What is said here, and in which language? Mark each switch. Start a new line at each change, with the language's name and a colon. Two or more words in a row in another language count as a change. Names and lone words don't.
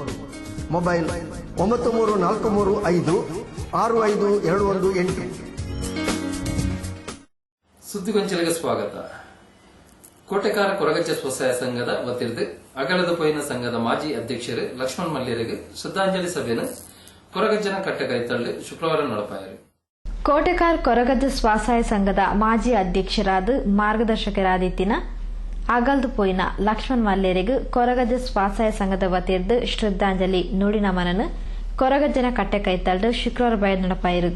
Tulu: ಮೊಬೈಲ್ 934335 65218. ಸುದ್ದಿಗೊಂಚಲಿಗೆ ಸ್ವಾಗತ. ಕೋಟೆಕಾರ ಕೊರಗಜ್ಜ ಸ್ವಸಹಾಯ ಸಂಘದ ವತಿರ್ದು ಅಗಲದ ಪೊಯ್ನ ಸಂಘದ ಮಾಜಿ ಅಧ್ಯಕ್ಷರು ಲಕ್ಷ್ಮಣ್ ಮಲ್ಯರಿಗೆ ಶ್ರದ್ಧಾಂಜಲಿ ಸಭೆಯನ್ನು ಕೊರಗಜ್ಜನ ಕಟ್ಟೆಕೈತಳ್ಳಿ ಶುಕ್ರವಾರ ನಡೆಪಾಯರು. ಕೋಟೆಕಾರ್ ಕೊರಗಜ್ಜ ಸ್ವಸಹಾಯ ಸಂಘದ ಮಾಜಿ ಅಧ್ಯಕ್ಷರಾದ ಮಾರ್ಗದರ್ಶಕರಾದಿತ್ತಿನ ಅಗಲ್ದು ಪೋಯಿನ ಲಕ್ಷ್ಮಣ್ ಮಲ್ಯರಿಗೆ ಕೊರಗಜ್ಜ ಸ್ವಸಹಾಯ ಸಂಘದ ವತಿರ್ದು ಶ್ರದ್ಧಾಂಜಲಿ ನುಡಿ ನಮನನ್ನು ಕೊರಗಜ್ಜನ ಕಟ್ಟೆಕೈತಳ್ಳಿ ಶುಕ್ರವಾರ ಬಯಲು ನಡೆಪಾಯರು.